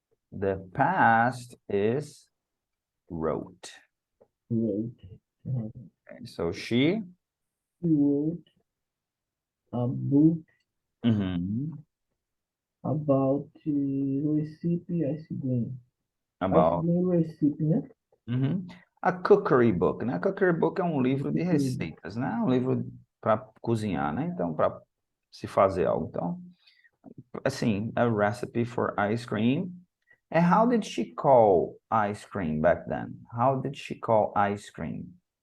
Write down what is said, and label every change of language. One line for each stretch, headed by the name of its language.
English: The past is wrote. Wrote. Okay, so she. She wrote a book about recipe ice cream. Ice About cream recipe, né? a cookery book, né? A cookery book
Portuguese: é um livro de
English: Cookery.
Portuguese: receitas, né? Um livro para cozinhar, né? Então, para se fazer algo. Então, assim,
English: a recipe for ice cream. And how did she call ice cream back then? How did she call ice cream?